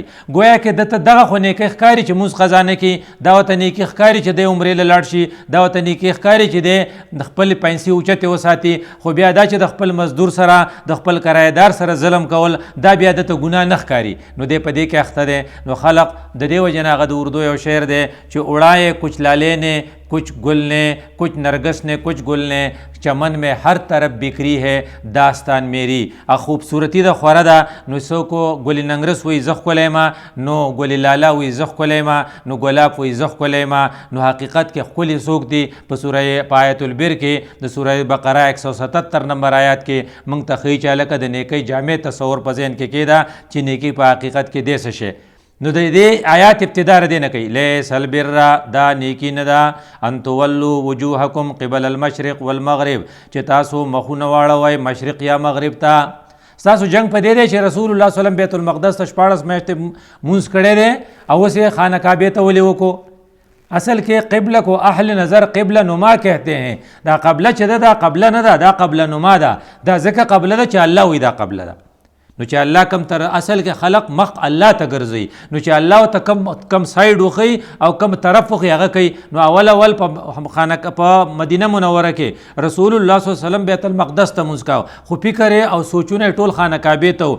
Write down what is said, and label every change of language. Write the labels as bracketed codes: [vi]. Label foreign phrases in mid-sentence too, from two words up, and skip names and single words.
[ps] گویا کې دته دغه خو نیکۍ ښکاري چې مونځ قضا نه کړي، دا ورته نیکي ښکاري چې دی عمرې له لاړ شي، دا ورته نیکي ښکاري چې دی د خپلې پیسې اوچتې وساتي. خو بیا دا چې د خپل مزدور سره د خپل کرایهدار سره ظلم کول دا بیا دته ګناه نه ښکاري. نو دی په دې کې اخته دی. نو خلق د دې وجې نه هغه د اردو یو شعر دی چې [ur] اڑائے کچھ لالے نے کچھ گل نے کچھ نرگس نے کچھ گل نے چمن میں ہر طرف بکری ہے داستان میری. [ps] خوبصورتی د خوره ده، نو څوک ګل ننګرس وایي زه ښکلی ما، نو ګل لاله وایي زه ښکلی ما، نو ګلاب وایي زه ښکلی ما. نو حقیقت کې ښکلي څوک دي؟ په آیت البر کې د سوره بقره 177 نمبر آیات کې موږ ته ښیي چې هلکه د نیکۍ جامع تصور په ذهن کې کېده چې نیکي په حقیقت کې دی څه شی. نو د دې آیات ابتدا ردی نه کوي. [ar] لیس البر [ps] دا نیکی نه ده [ar] ان تولوا وجوهکم قبل المشرق والمغرب [ps] چې تاسو مخونه واړوئ مشرق یا مغرب ته. ستاسو جنگ په دې دی چې رسول الله [ar] صلی الله علیه وسلم [ps] بیت المقدس ته 14 میاشتې مونځ کړی دی او اوس یې خانه کعبې ته ولې وکړو. [ur] اصل کې قبله کو اهل نظر قبله نما کہتے ہیں. [ps] دا قبله چې ده دا قبله نه ده، دا قبله نما ده. دا ځکه قبله ده چې الله وایي دا قبله ده. نو چې الله کم تر اصل کې خلق مخ الله ته ګرځي، نو چې الله ته کم سایډ وخی او کم طرف وخی هغه کوي. نو اول په مدینه منوره کې رسول الله [ar] صلی الله علیه وسلم [ps] بیت المقدس ته مونځ کاوه، خو فکر او سوچونه ټول خانه کعبې ته.